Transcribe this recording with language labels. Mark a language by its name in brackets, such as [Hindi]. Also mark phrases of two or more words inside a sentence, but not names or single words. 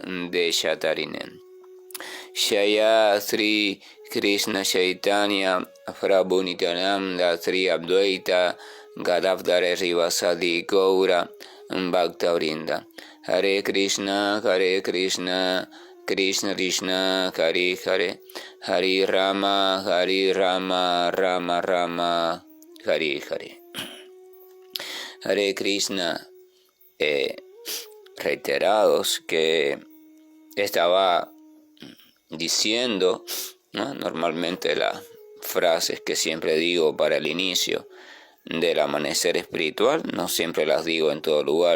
[Sanskrit] देशतारिणे शय श्री कृष्ण चैतन्य प्रभु नित्यानन्द श्री अद्वैत गदाधर श्रीवासादि गौर भक्त वृन्द हरे कृष्ण कृष्ण कृष्ण हरे हरे हरे राम राम राम हरे हरे. हरे कृष्ण, [Spanish] reiterados que estaba diciendo, ¿no? Normalmente las frases que siempre digo para el inicio del amanecer espiritual, no siempre las digo en todo lugar